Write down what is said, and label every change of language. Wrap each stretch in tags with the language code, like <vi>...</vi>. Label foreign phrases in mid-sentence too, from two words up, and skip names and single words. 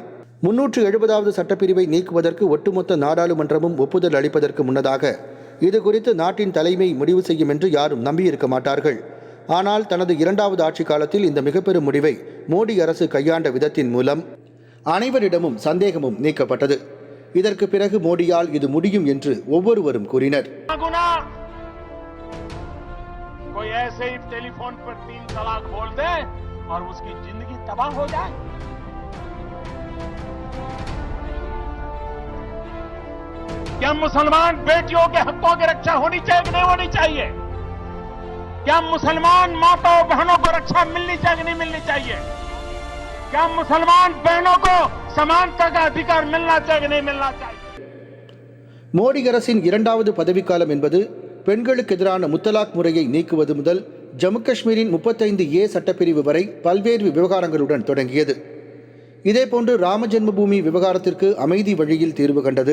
<ta>370வது சட்டப்பிரிவை நீக்குவதற்கு ஒட்டுமொத்த நாடாளுமன்றமும் ஒப்புதல் அளிப்பதற்கு முன்னதாக இது குறித்து நாட்டின் தலைமை முடிவு செய்யும் என்று யாரும் நம்பியிருக்க மாட்டார்கள். ஆனால் தனது 2வது ஆட்சி காலத்தில் இந்த மிக பெரும் முடிவை மோடி அரசு கையாண்ட விதத்தின் மூலம் அனைவரிடமும் சந்தேகமும் நீக்கப்பட்டது. இதற்கு பிறகு மோடியால் இது முடியும் என்று ஒவ்வொருவரும் கூறினர்.</ta> <hi>कोई ऐसे ही टेलीफोन पर 3 तलाक बोल दे और उसकी जिंदगी तबाह हो जाए. क्या मुसलमान बेटियों के हकों की रक्षा होनी चाहिए कि नहीं होनी चाहिए? क्या मुसलमान माताओं बहनों को रक्षा मिलनी चाहिए कि नहीं मिलनी चाहिए? क्या मुसलमान बहनों को समानता का अधिकार मिलना चाहिए कि नहीं मिलना चाहिए?</hi> <ta>மோடி அரசின் 2வது பதவிக்காலம் என்பது பெண்களுக்கு எதிரான முத்தலாக் முறையை நீக்குவது முதல் ஜம்மு காஷ்மீரின் 35A சட்டப்பிரிவு வரை பல்வேறு விவகாரங்களுடன் தொடங்கியது. இதேபோன்று ராம ஜென்மபூமி விவகாரத்திற்கு அமைதி வழியில் தீர்வு கண்டது.</ta>